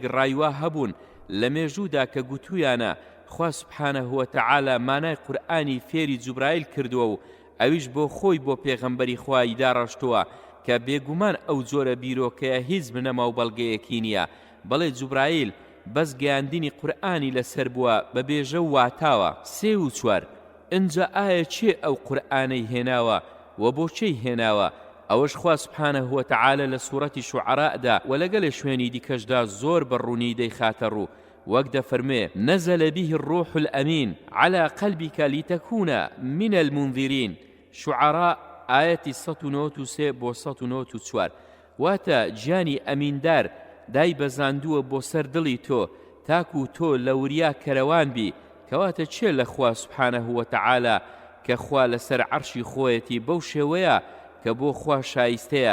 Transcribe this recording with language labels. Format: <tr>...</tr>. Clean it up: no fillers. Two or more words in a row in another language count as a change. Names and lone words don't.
<ckb>ڕایوا هەبوون لە مێژوودا کە گوتویانە خوا</ckb> <ar>سوبحانەه وتەعالە</ar> <ckb>مانای قورئانی فێری جوبرائیل کردووە و ئەویش بۆ خۆی بۆ پێغەمبەری خوای داڕەشتووە کە بێگومان ئەو جۆرە بیرۆکەیە هیچ بنەما و بەڵگەیەکی نییە بەڵێ جوبرائیل بەس گەیاندنی قورئانی لەسەر بووە بە بێژە و واتاوە 3 و 4 ئەنجا ئایا چێ ئەو قورئانەی هێناوە و بۆچەی هێناوە ئەوەش خوا</ckb> <ar>سوبحانەه وتەعالە</ar> <ckb>لە سوورەتی شوعەراءدا و لەگەڵ شوێنی دیکەشدا زۆر بەڕوونی دەیخاتە ڕوو وەک دەفەرمێ</ckb> <ar>نەزەلە به الروح الأمين على قلبك لتكون من المنذرين</ar> <ckb>شعراء ئاەتی 193 بۆ 194 واتە گیانی ئەمیندار دای بەزاندووە بۆ سەر دڵی تۆ تاکو تۆ لە وریا کەرەوان بی کەواتە چێ لە خوا</ckb> <ar>سوبحانەه وتەعالە</ar> <ckb>کە خوا لەسەر عەرشی خۆیەتی بەو شێوەیە کە بۆ خوا شایستەیە</ckb>